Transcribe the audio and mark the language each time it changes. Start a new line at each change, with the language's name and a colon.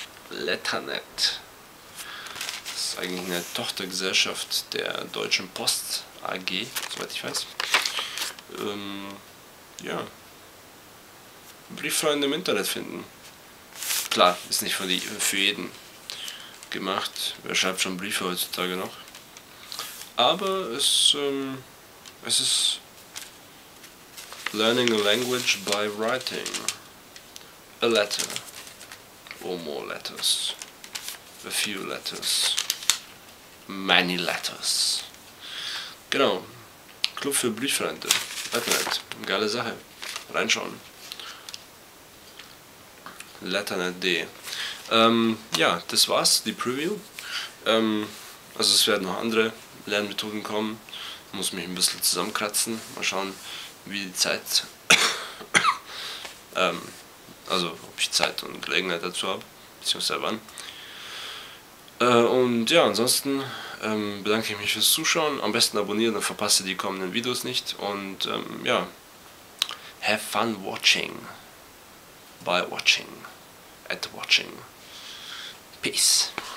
German: Letternet. Das ist eigentlich eine Tochtergesellschaft der Deutschen Post AG, soweit ich weiß. Ja. Brieffreunde im Internet finden. Klar, ist nicht für jeden gemacht. Wer schreibt schon Briefe heutzutage noch? Aber es ist
English: learning a language by writing a letter or more letters, a few letters, many letters.
German: Genau, Club für Brieffreunde, Letternet, geile Sache, reinschauen. Letternet.de. Ja, das war's, die Preview. Also es werden noch andere Lernmethoden kommen. Ich muss mich ein bisschen zusammenkratzen. Mal schauen, wie die Zeit, also ob ich Zeit und Gelegenheit dazu habe, beziehungsweise wann. Und ja, ansonsten bedanke ich mich fürs Zuschauen. Am besten abonnieren, dann verpasst ihr die kommenden Videos nicht. Und ja,
English: have fun watching. By watching. At watching. Peace.